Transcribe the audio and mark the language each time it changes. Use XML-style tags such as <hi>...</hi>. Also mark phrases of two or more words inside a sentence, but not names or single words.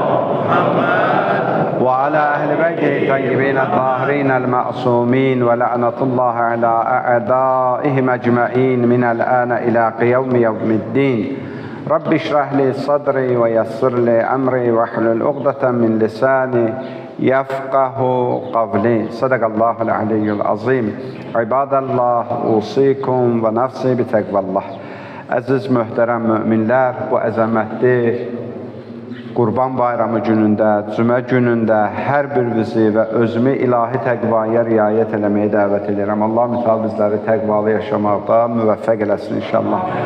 <ar>وعلى أهل بيته الطيبين الطاهرين المعصومين، ولعنة الله على أعدائهم أجمعين من الآن إلى يوم الدين. رب اشرح لي صدري ويسر لي أمري واحلل عقدة من لساني يفقه قولي. صدق الله العلي العظيم. عباد الله، أوصيكم ونفسي بتقوى الله.</ar> <az>Əziz möhtərəm müminlər, bu əzəmətli Qurban Bayramı günündə, cümə günündə hər birinizi və özümü ilahi təqvaya riayət eləməyə dəvət edirəm. Allah mütəal bizləri təqvalı yaşamaqda müvəffəq eləsin inşallah.</az>